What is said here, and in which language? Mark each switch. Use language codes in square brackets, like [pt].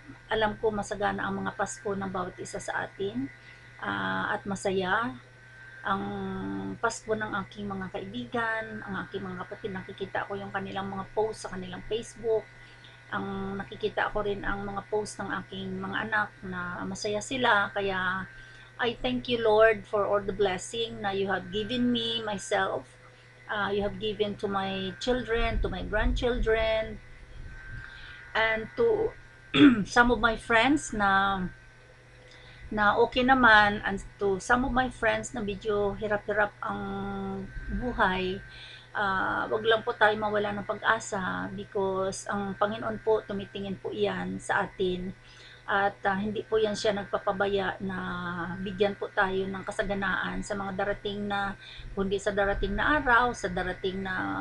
[tl] alam ko masagana ang mga Pasko ng bawat isa sa atin, at masaya ang Pasko ng aking mga kaibigan, ang aking mga kapatid. Nakikita ko yung kanilang mga post sa kanilang Facebook. Nakikita ko rin ang mga post ng aking mga anak na masaya sila. [en] Kaya I thank you, Lord, for all the blessing na you have given me, myself. You have given to my children, to my grandchildren, and to some of my friends [tl] na okay naman, [en] and to some of my friends [tl] na medyo hirap-hirap ang buhay. Wag lang po tayo mawala ng pag-asa, because ang Panginoon po tumitingin po iyan sa atin, at hindi po yan siya nagpapabaya na bigyan po tayo ng kasaganaan sa mga darating na, kundi sa darating na araw, sa darating na